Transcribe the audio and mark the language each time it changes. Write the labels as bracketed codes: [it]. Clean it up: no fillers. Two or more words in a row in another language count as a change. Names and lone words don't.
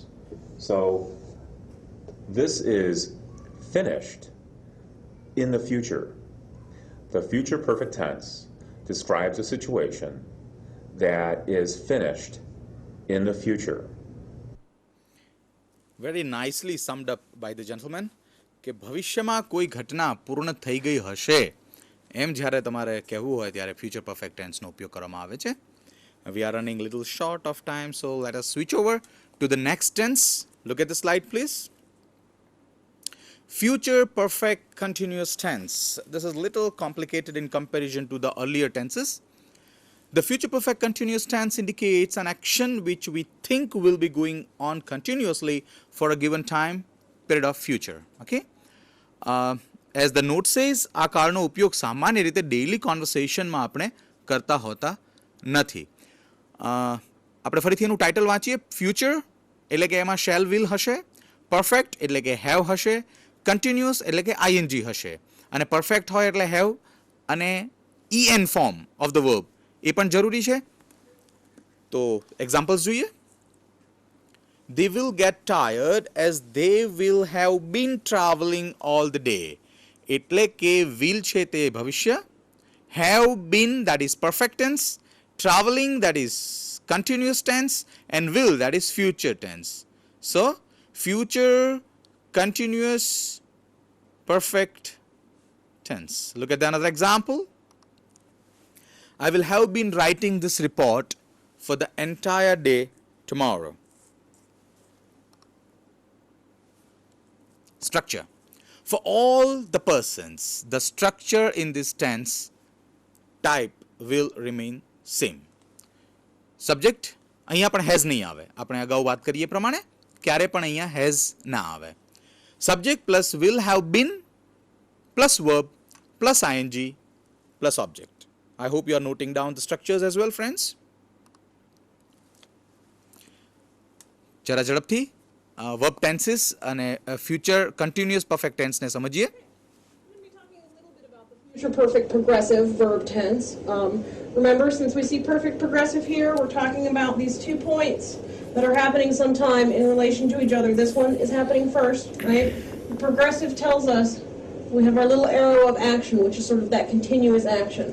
[en] So this is finished in the future. The future perfect tense describes a situation that is finished in the future. Very nicely summed up by the gentleman [gu] કે ભવિષ્યમાં કોઈ ઘટના પૂર્ણ થઈ ગઈ હશે એમ જ્યારે તમારે કહેવું હોય ત્યારે [en] future perfect tense [gu] નો ઉપયોગ કરવામાં આવે છે. [en] We are running a little short of time, so let us switch over to the next tense. Look at the slide, please. Future perfect continuous tense. This is a little complicated in comparison to the earlier tenses. The future perfect continuous tense indicates an action which we think will be going on continuously for a given time period of future. Okay? As the note says, [gu] આ કાળનો ઉપયોગ સામાન્ય રીતે [en] daily conversation [gu] આપણે કરતા હોતા નથી. આપણે ફરીથી એનું ટાઇટલ વાંચીએ. ફ્યુચર એટલે કે એમાં [en] shall will [gu] હશે, પરફેક્ટ એટલે કે હેવ હશે, કન્ટિન્યુઅસ એટલે કે આઈએનજી હશે, અને પરફેક્ટ હોય એટલે હેવ અને [en] en form of the verb [gu] એ પણ જરૂરી છે. તો એક્ઝામ્પલ્સ જોઈએ. [en] They will get tired as they will have been traveling all the day. [gu] એટલે કે will છે તે ભવિષ્ય, [en] have been that is perfect tense, traveling that is continuous tense, and will that is future tense. So future continuous perfect tense. Look at another example. I will have been writing this report for the entire day tomorrow. Structure. For all the persons, the structure in this tense type will remain same. [gu] Subject અહીંયા પણ has નહીં આવે. આપણે અગાઉ વાત કરીએ પ્રમાણે ક્યારે પણ અહીંયા has ના આવે. [en] Subject plus will have been plus verb plus ing plus object. I hope you are noting down the structures as well, friends. [gu] જરા ઝડપથી [en] verb tenses [gu] અને [en] future continuous perfect tense [gu] ને સમજીએ. [en] Future perfect progressive verb tense. Remember, since we see perfect progressive here, we're talking about these 2 points that are happening sometime in relation to each other. This one is happening first, right? Progressive tells us we have our little arrow of action, which is sort of that continuous action.